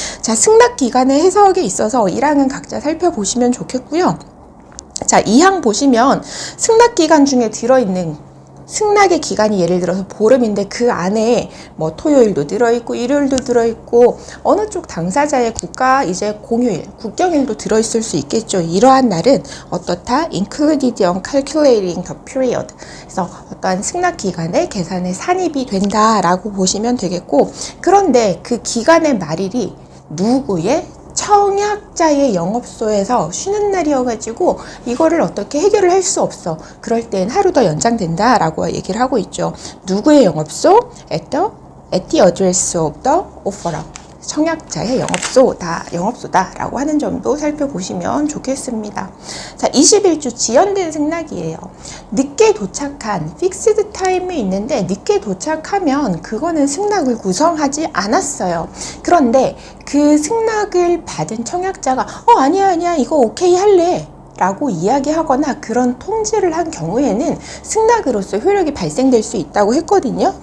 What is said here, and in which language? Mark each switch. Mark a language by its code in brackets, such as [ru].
[ko] 자, 승낙 기간의 해석에 있어서 1항은 각자 살펴보시면 좋겠고요. 자, 이 항 보시면 승낙 기간 중에 들어있는 승낙의 기간이 예를 들어서 보름인데 그 안에 뭐 토요일도 들어있고 일요일도 들어있고 어느 쪽 당사자의 국가 이제 공휴일, 국경일도 들어있을 수 있겠죠. 이러한 날은 어떻다? [en] Included on calculating the period. [ko] 그래서 어떠한 승낙 기간에 계산에 산입이 된다라고 보시면 되겠고, 그런데 그 기간의 말일이 누구의 청약자의 영업소에서 쉬는 날이어가지고 이거를 어떻게 해결을 할 수 없어. 그럴 땐 하루 더 연장된다 라고 얘기를 하고 있죠. 누구의 영업소? [en] at the address of the offeror. [ko] 청약자의 영업소다 라고 하는 점도 살펴보시면 좋겠습니다. 자, 21주 지연된 승낙이에요. 늦게 도착한 픽스드 타임이 있는데 늦게 도착하면 그거는 승낙을 구성하지 않았어요. 그런데 그 승낙을 받은 청약자가 아니야 이거 오케이 할래 라고 이야기하거나 그런 통지를 한 경우에는 승낙으로서 효력이 발생될 수 있다고 했거든요.